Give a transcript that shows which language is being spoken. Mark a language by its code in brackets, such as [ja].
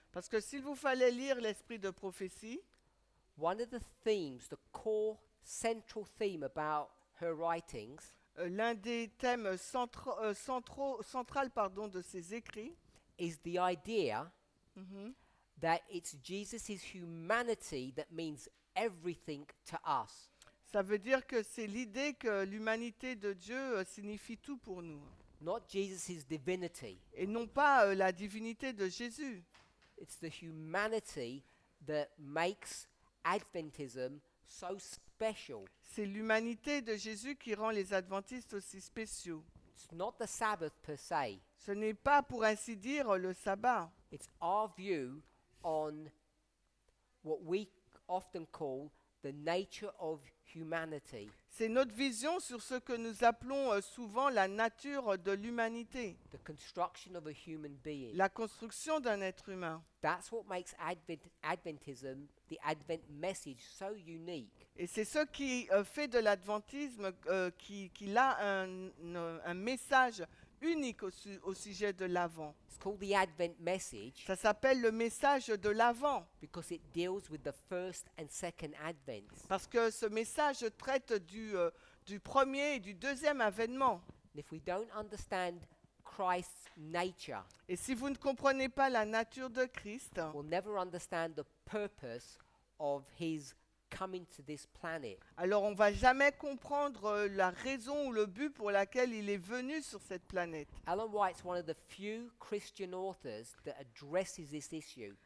[fr] Parce que s'il vous fallait lire l'esprit de prophétie, [en] one of the themes, the core central theme about her writings, [fr] l'un des thèmes central de ses écrits, [en] is the idea mhm, that it's Jesus' humanity that means everything to us. [fr] ça veut dire que c'est l'idée que l'humanité de Dieu signifie tout pour nous. [en] Not Jesus' divinity. [fr] Et non pas la divinité de Jésus. [en] It's the humanity that makes Adventism so special. [fr] C'est l'humanité de Jésus qui rend les adventistes aussi spéciaux. [en] It's not the Sabbath per se. [fr] Ce n'est pas, pour ainsi dire, le sabbat. [en] It's our view on what we often call the nature of humanity, [fr] C'est notre vision sur ce que nous appelons souvent la nature de l'humanité, [en] the construction of a human being. [fr] la construction d'un être humain. [en] That's what makes Adventism, the Advent message, so unique. [fr] Et c'est ce qui fait de l'adventisme qu'il a un message unique au sujet de l'Avent. [en] It's called the Advent message [fr] Ça s'appelle le message de l'Avent, [en] because it deals with the first and second Advents. [fr] parce que ce message traite du premier et du deuxième avènement. [en] And if we don't understand Christ's nature, [fr] Et si vous ne comprenez pas la nature de Christ, [en] we'll never understand the purpose of his coming to this planet. [fr] alors on ne va jamais comprendre la raison ou le but pour laquelle il est venu sur cette planète. [en] Ellen White's one of the few Christian authors that addresses this issue.